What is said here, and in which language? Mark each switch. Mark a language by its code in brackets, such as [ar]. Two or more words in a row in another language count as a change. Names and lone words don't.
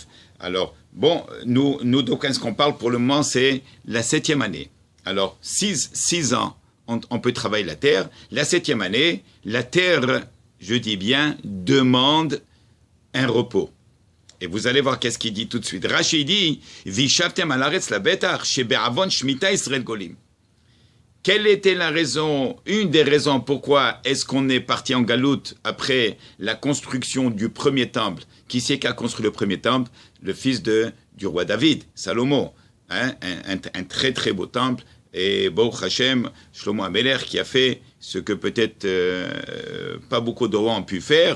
[fr] Alors, bon, nous donc, ce qu'on parle pour le moment, c'est la septième année. Alors, 6 ans, on peut travailler la terre. La septième année, la terre, je dis bien, demande un repos. Et vous allez voir qu'est-ce qu'il dit tout de suite. Rashi dit, [he] וישבתם על הארץ לבטח, שבעוון שמיטה ישראל גולים. [fr] Quelle était la raison, une des raisons pourquoi est-ce qu'on est parti en galoute après la construction du premier temple? Qui c'est qui a construit le premier temple? Le fils du roi David, Salomon. Hein? Un très très beau temple. Et [he] ברוך השם, [fr] Shlomo Ameler, qui a fait ce que peut-être pas beaucoup de rois ont pu faire.